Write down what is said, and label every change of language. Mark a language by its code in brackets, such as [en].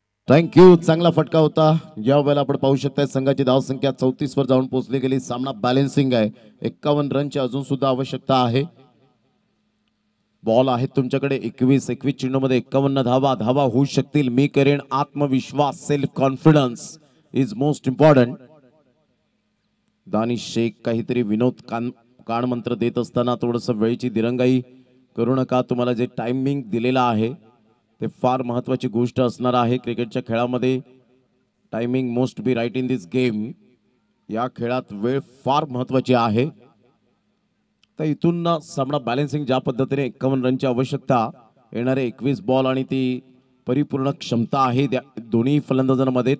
[mr] Thank you. चांगला फटका होता. या वेळेला आपण पाहू शकता संघाची धावसंख्या 34 वर जाऊन पोहोचली गेली. सामना बॅलन्सिंग आहे. 51 रनची अजून सुद्धा आवश्यकता आहे. बॉल आहेत तुमच्याकडे 21 चेंडूमध्ये 51 धावा. धावा होऊ शकतील. मी करेन. [en] आत्मविश्वास, self confidence is most important. [mr] Danish Shaikh काहीतरी विनोद कान मंत्र देत असताना थोडंसं वेळेची दिरंगाई करू नका. तुम्हाला जे टायमिंग दिलेला आहे ते फार महत्वाची गोष्ट असणार आहे. क्रिकेटच्या खेळामध्ये [en] Timing most be right in this game. [mr] या खेळात वेळ फार महत्वाची आहे. तर इथून सामना बॅलन्सिंग ज्या पद्धतीने 51 रनची आवश्यकता, येणारे 21 बॉल आणि ती परिपूर्ण क्षमता आहे दोन्ही फलंदाजांमध्ये.